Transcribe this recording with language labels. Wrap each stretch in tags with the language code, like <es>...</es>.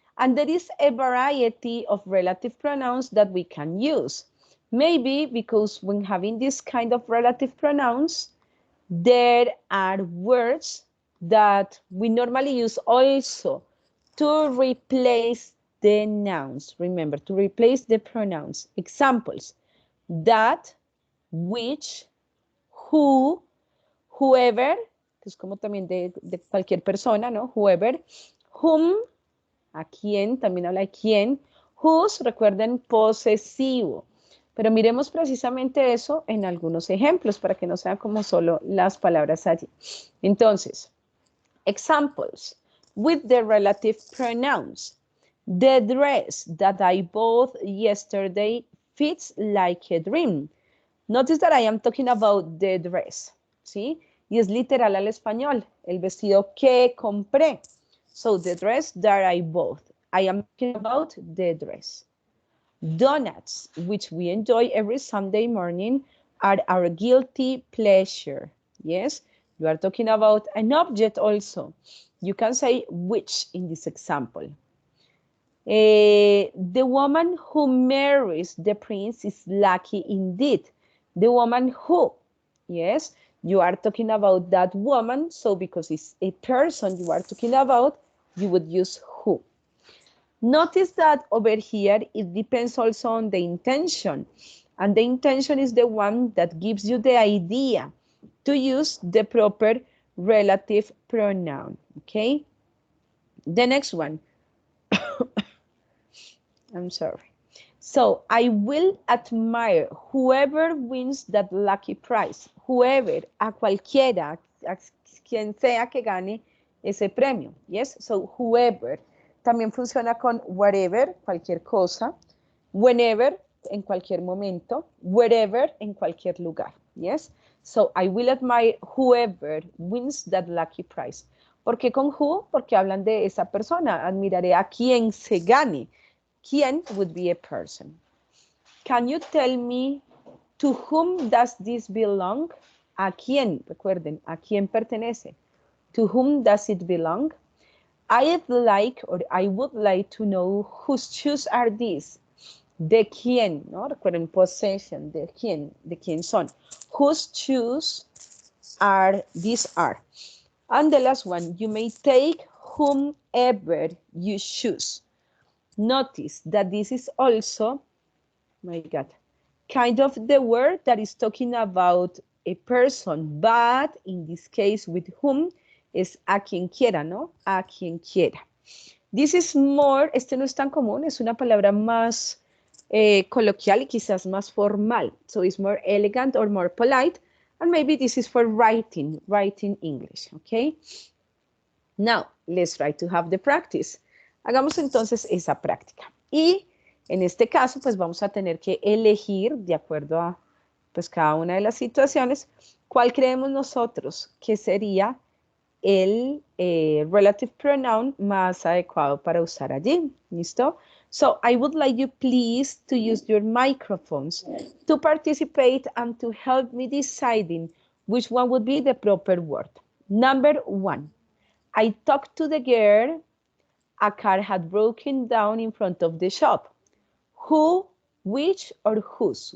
<en>And there is a variety of relative pronouns that we can use. Maybe because when having this kind of relative pronouns, there are words that we normally use also to replace the nouns. Remember, to replace the pronouns.</en> <es>Examples, that, which, who, whoever, que es como también de cualquier persona, ¿no? Whoever, whom, a quién, también habla de quién, whose, recuerden, posesivo. Pero miremos precisamente eso en algunos ejemplos para que no sean como solo las palabras allí.</es> <en>Entonces, examples with the relative pronouns. The dress that I bought yesterday fits like a dream. Notice that I am talking about the dress, ¿sí?</en> <es>Y es literal al español, el vestido que compré.</es> <en>So, the dress that I bought. I am talking about the dress. Donuts, which we enjoy every Sunday morning, are our guilty pleasure. Yes, you are talking about an object also. You can say which in this example. The woman who marries the prince is lucky indeed. The woman who, yes, you are talking about that woman, so because it's a person you are talking about, you would use who. Notice that over here, it depends also on the intention. And the intention is the one that gives you the idea to use the proper relative pronoun, okay? The next one. I'm sorry. So, I will admire whoever wins that lucky prize.</en> <es>Whoever, a cualquiera, a quien sea que gane ese premio.</es> <en>Yes, so whoever.</en> <es>También funciona con whatever, cualquier cosa. Whenever, en cualquier momento. Wherever, en cualquier lugar.</es> <en>Yes, so I will admire whoever wins that lucky prize.</en> <es>¿Por qué con who? Porque hablan de esa persona. Admiraré a quien se gane. ¿Quién</es> <en>would be a person? Can you tell me to whom does this belong?</en> <es>¿A quién? Recuerden, ¿a quién pertenece?</es> <en>To whom does it belong? I'd like or I would like to know whose shoes are these.</en> <es>¿De quién? ¿No? Recuerden, possession. ¿De quién son?</es> <en>Whose shoes are these are? And the last one, you may take whomever you choose. Notice that this is also, my God, kind of the word that is talking about a person, but in this case with whom</en> <es>es a quien quiera, ¿no? A quien quiera.</es> <en>This is more,</en> <es>este no es tan común, es una palabra más coloquial y quizás más formal.</es> <en>So it's more elegant or more polite, and maybe this is for writing English, okay? Now, let's try to have the practice.</en> <es>Hagamos entonces esa práctica. Y en este caso, pues vamos a tener que elegir, de acuerdo a pues, cada una de las situaciones, cuál creemos nosotros que sería el relative pronoun más adecuado para usar allí. ¿Listo?</es> <en>So, I would like you please to use your microphones to participate and to help me deciding which one would be the proper word. Number 1, I talked to the girl. A car had broken down in front of the shop. Who, which, or whose?</en>